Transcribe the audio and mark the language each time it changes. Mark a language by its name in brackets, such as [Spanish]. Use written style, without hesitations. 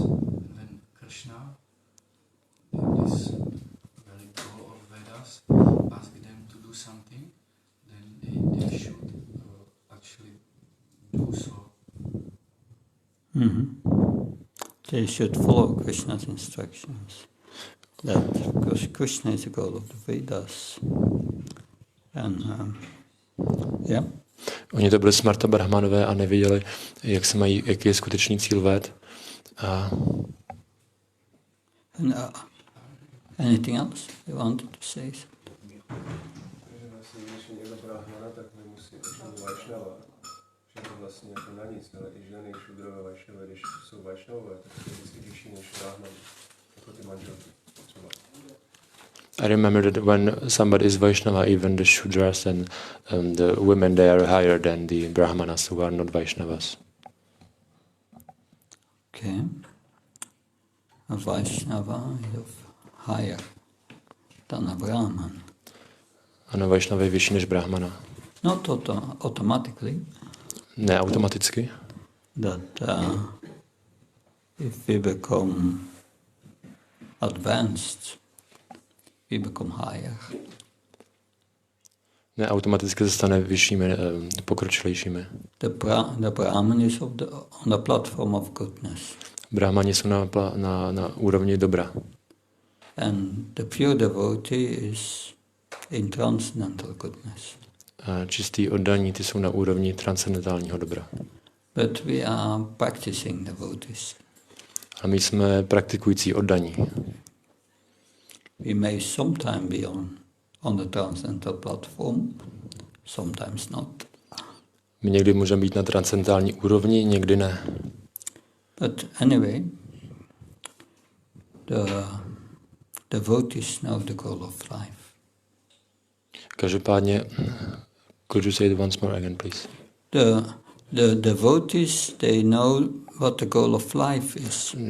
[English] And when Krishna, this very goal of Vedas, ask them to do something, then they should actually do so. Mm-hmm. They should follow Krishna's instructions. That Krishna is the goal of the Vedas. And yeah. [Czech] Oni to byli smarta brahmanové a nevěděli, jaký je skutečný cíl Véd. [English] Anything else you wanted to say? [Czech] Vlastně jako na nic, ale i ženy šudrové vašové, když jsou vašové, tak jsou vždycky vyšší než brahmani, jako ty manželky. [English] I remember that when somebody is Vaishnava, even the Shudras and the women, they are higher than the Brahmanas who are not Vaishnavas. Okay. a Vaishnava is higher than a Brahman. [Czech] Ano, Vaishnava je vyšší než Brahmana. [English] Not automatically. [Czech] Ne automaticky. [English] That if we become advanced, we become higher. [Czech] Ne automaticky se stane vyššími, pokročilejšími. [English] The Brahman is on the platform of goodness. [Czech] Brahmani jsou na úrovni dobra. [English] And the pure devotee is in transcendental goodness. [Czech] A čistý oddaní, ty jsou na úrovni transcendentálního dobra. [English] But we are practicing devotees. [Czech] A my jsme praktikující oddaní. [English] We may sometime be on the transcendental platform, sometimes not. [Czech] My někdy můžeme být na transcendentální úrovni, někdy ne. [English] But anyway, the devotees know the goal of life. [Czech] Každopádně, [English] could you say it once more again, please? The devotees, they know what the goal of life is.